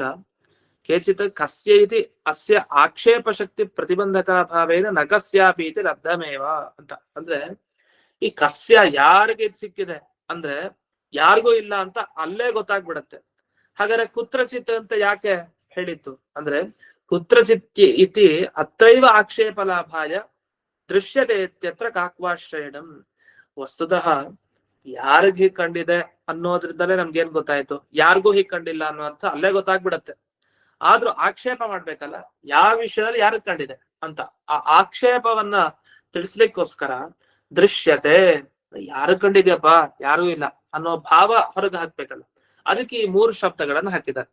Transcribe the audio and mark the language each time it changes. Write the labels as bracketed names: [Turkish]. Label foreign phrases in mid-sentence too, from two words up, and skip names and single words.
[Sanskrit] ಕೇಚಿತ್ ಕಸ್ಯ ಇತಿ ಅಸ್ಯ ಆಕ್ಷೇಪ ಶಕ್ತಿ ಪ್ರತಿಬಂಧಕಾಭಾವೇನ ನ ಕಸ್ಯಾಪಿ ಇತಿ ಲಬ್ಧಮೇವ ಅಂತ. [Kannada] ಅಂದ್ರೆ ಈ ಕಸ್ಯ ಯಾರಿಗೆ ಸಿಕ್ಕಿದೆ ಅಂದ್ರೆ ಯಾರಿಗೂ ಇಲ್ಲ ಅಂತ ಅಲ್ಲೇ ಗೊತ್ತಾಗ್ಬಿಡತ್ತೆ. ಹಾಗಾದ್ರೆ ಕುತ್ರಚಿತ್ ಅಂತ ಯಾಕೆ ಹೇಳಿತ್ತು ಅಂದ್ರೆ, [Sanskrit] ಕುತ್ರಚಿತ್ ಇತಿ ಅತ್ರೈವ ಆಕ್ಷೇಪ ಲಾಭಾಯ ದೃಶ್ಯತೆ ಇತ್ಯತ್ರ ಕಾಕ್ವಾಶ್ರಯಣಂ. [Kannada] ವಸ್ತುತಃ ಯಾರಿಗ್ ಹೀಗ್ ಕಂಡಿದೆ ಅನ್ನೋದ್ರಿಂದಲೇ ನಮ್ಗೇನ್ ಗೊತ್ತಾಯ್ತು, ಯಾರಿಗೂ ಹೀಗ್ ಕಂಡಿಲ್ಲ ಅನ್ನೋ ಅರ್ಥ ಅಲ್ಲೇ ಗೊತ್ತಾಗ್ಬಿಡತ್ತೆ. ಆದ್ರೂ ಆಕ್ಷೇಪ ಮಾಡ್ಬೇಕಲ್ಲ, ಯಾವ ವಿಷಯದಲ್ಲಿ ಯಾರಿಗ್ ಕಂಡಿದೆ ಅಂತ. ಆ ಆಕ್ಷೇಪವನ್ನ ತಿಳಿಸ್ಲಿಕ್ಕೋಸ್ಕರ ದೃಶ್ಯತೆ, ಯಾರು ಕಂಡಿದ್ಯಪ್ಪ, ಯಾರೂ ಇಲ್ಲ ಅನ್ನೋ ಭಾವ ಹೊರಗೆ ಹಾಕ್ಬೇಕಲ್ಲ, ಅದಕ್ಕೆ ಈ 3 ಶಬ್ದಗಳನ್ನ ಹಾಕಿದ್ದಾರೆ.